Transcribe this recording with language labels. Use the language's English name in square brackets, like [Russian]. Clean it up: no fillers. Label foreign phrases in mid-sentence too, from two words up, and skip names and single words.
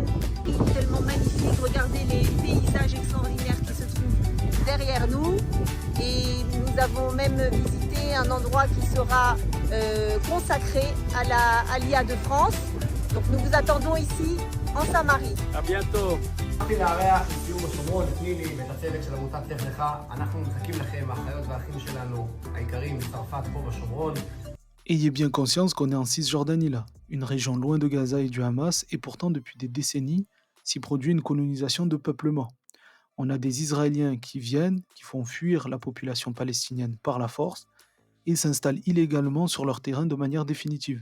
[French] Il est tellement magnifique, regardez les paysages extraordinaires qui se trouvent derrière nous. Et nous avons même visité un endroit qui sera consacré à la Aliyah de France. Donc nous vous attendons ici en Samarie. À bientôt. [Hebrew] שמחתי לארח בסיור בשומרון את נילי ואת הצוות של עמותת לך לך. אנחנו מחכים לכם, האחיות והאחים שלנו היקרים מצרפת פה בשומרון. [French] Ayez bien conscience qu'on est en Cisjordanie là, une région loin de Gaza et du Hamas, et pourtant depuis des décennies s'y produit une colonisation de peuplement. On a des Israéliens qui viennent, qui font fuir la population palestinienne par la force, et s'installent illégalement sur leur terrain de manière définitive.